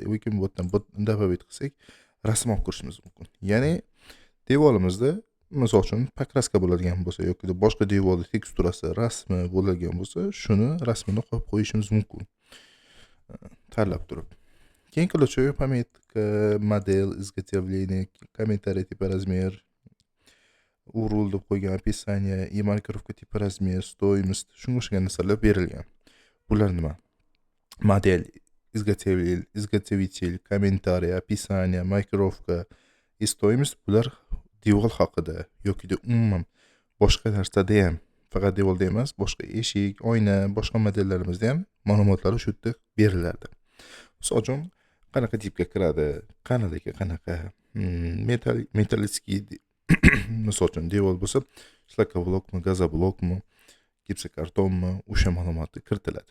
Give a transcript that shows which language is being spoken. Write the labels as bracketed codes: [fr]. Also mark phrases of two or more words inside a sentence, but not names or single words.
[uz] Lekin bu yerdan добавить qilsak, rasm olib kirishimiz mumkin. Ya'ni devorimizda misol uchun pokraska bo'ladigan bo'lsa yoki boshqa devorda teksturasi, rasmi bo'ladigan bo'lsa, shuni rasmini qo'yib qo'yishimiz mumkin. Tanlab turib. Keyin [ru] ключевая пометка, [uz] model, [ru] изготовление, комментарий типа размер, [uz] URL deb qo'ygan [ru] описание, и [uz] markirovka tipi razmer, stoyimiz, shunga o'xshagan narsalar berilgan. Bular nima? Model, [ru] изготовитель, комментарий, описание, [uz] markirovka, и stoyimiz bular devor haqida yoki umuman boshqa narsada ham, faqat devorda emas, boshqa eshik, oyna, boshqa modellarimizda ham ma'lumotlar shu yerda beriladi. Misol uchun qanaqa tipga kiradi, qanaqa metallitskiy misol uchun devor bo'lsa, shlakablokmi, gazoblokmi, gipsokartonmi, o'sha ma'lumotlar kiritiladi.